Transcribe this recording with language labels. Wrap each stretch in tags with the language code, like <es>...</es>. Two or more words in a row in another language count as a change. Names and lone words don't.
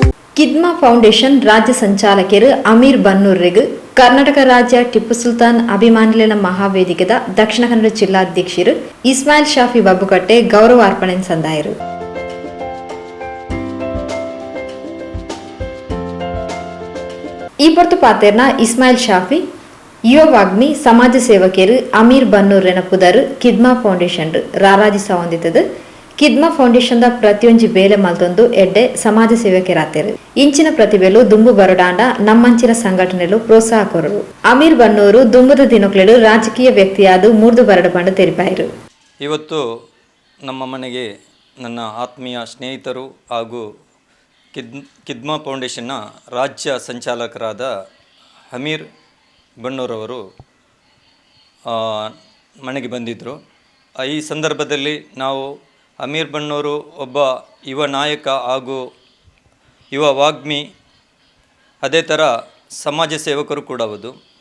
<tcy>ಕಿದ್ಮಾ ಫೌಂಡೇಶನ್ ರಾಜ್ಯ ಸಂಚಾಲಕರು ಅಮೀರ್ ಬನ್ನೂರ್ರಿಗೂ ಕರ್ನಾಟಕ ರಾಜ್ಯ ಟಿಪ್ಪು ಸುಲ್ತಾನ್ ಅಭಿಮಾನಿಗಳ ಮಹಾವೇದಿಕೆದ ದಕ್ಷಿಣ ಕನ್ನಡ ಜಿಲ್ಲಾಧ್ಯಕ್ಷರು ಇಸ್ಮಾಯಿಲ್ ಶಾಫಿ ಬಬ್ಬುಕಟ್ಟೆ ಗೌರವ ಅರ್ಪಣೆ ಸಂದಾಯರು. ಈ ಪೊರ್ತು ಪಾತೆರ್ನ ಇಸ್ಮಾಯಿಲ್ ಶಾಫಿ ಯುವ ವಾಗ್ಮಿ ಸಮಾಜ ಸೇವಕರು ಅಮೀರ್ ಬನ್ನೂರ್ನ ಪುದರು ಕಿದ್ಮಾ ಫೌಂಡೇಶನ್ ರಾರಾಜಿಸ ಹೊಂದಿತದು. ಕಿದ್ಮಾ ಫೌಂಡೇಶನ್ ಪ್ರತಿಯೊಂದು ಬೇಲೆ ಮಲ್ತೊಂದು ಎಡ್ಡೆ ಸಮಾಜ ಸೇವಕರಾತೆರು ಇಂಚಿನ ಪ್ರತಿಭೆಲು ದುಂಬು ಬರಡಾಂಡ ನಮ್ಮಂಚಿನ ಸಂಘಟನೆಲು ಪ್ರೋತ್ಸಾಹ ಕೊರರು. ಅಮೀರ್ ಬನ್ನೂರು ದುಂಬುದ ದಿನಕ್ಲೆಡು ರಾಜಕೀಯ ವ್ಯಕ್ತಿಯಾದ ಮೂರ್ದು ಬರಡ ಬಂಡು ತೆರಿಪಾಯಿರು.</tcy> <kn>ಇವತ್ತು ನಮ್ಮ ಮನೆಗೆ ನನ್ನ ಆತ್ಮೀಯ ಸ್ನೇಹಿತರು ಹಾಗೂ ಕಿದ್ಮಾ ಫೌಂಡೇಶನ್ನ ರಾಜ್ಯ ಸಂಚಾಲಕರಾದ ಅಮೀರ್ ಬನ್ನೂರವರು ಮನೆಗೆ ಬಂದಿದ್ದರು. ಈ ಸಂದರ್ಭದಲ್ಲಿ ನಾವು ಅಮೀರ್ ಬನ್ನೂರು ಒಬ್ಬ ಯುವ ನಾಯಕ ಹಾಗೂ ಯುವ ವಾಗ್ಮಿ, ಅದೇ ಥರ ಸಮಾಜ ಸೇವಕರು ಕೂಡ ಹೌದು.</kn>